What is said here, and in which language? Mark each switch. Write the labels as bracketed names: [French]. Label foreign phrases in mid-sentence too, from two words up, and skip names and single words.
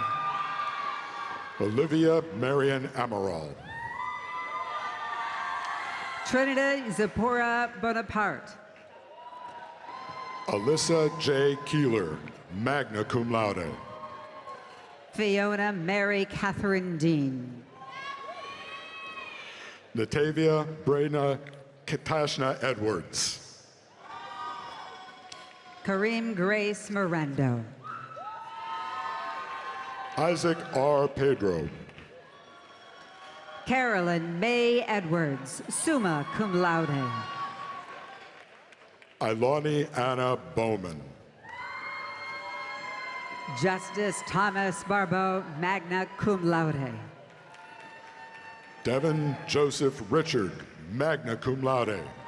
[English] Olivia Marion Amaral. Trinidad Zipporah Bonaparte. Alyssa J. Keeler, [Latin] magna cum laude. [English] Fiona Mary Catherine Dean. Natavia Brena Katashna Edwards. Kareem Grace Mirando. Isaac R. Pedro. Carolyn May Edwards, [Latin] summa cum laude. [English] Ilani Anna Bowman. Justice Thomas Barbeau, [Latin] magna cum laude. [English] Devin Joseph Richard, [Latin] magna cum laude.